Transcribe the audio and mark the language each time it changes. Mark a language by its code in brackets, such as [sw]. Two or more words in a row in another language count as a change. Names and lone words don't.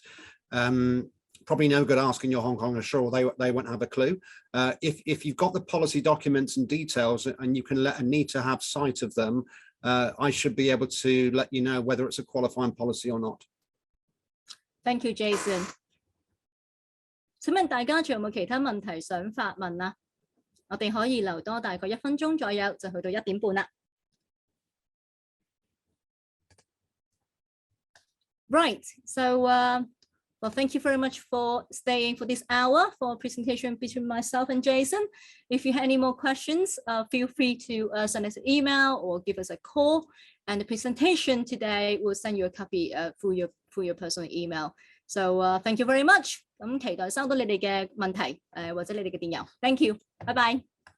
[en] Probably no good asking your Hong Kong insurer, they won't have a clue. If you've got the policy documents and details and you can need to have sight of them, I should be able to let you know whether it's a qualifying policy or not. Thank you, Jason. [yue] 請問大家仲有冇其他問題想發問啊？我哋可以留多大概1分鐘左右，就去到1點半啦。 [en] Right, so well, thank you very much for staying for this hour for a presentation between myself and Jason. If you have any more questions, feel free to send us an email or give us a call. And the presentation today will send you a copy through your personal email. So thank you very much. [yue] 咁期待收到你哋嘅問題或者你哋嘅電郵。 [en] Thank you. Bye bye.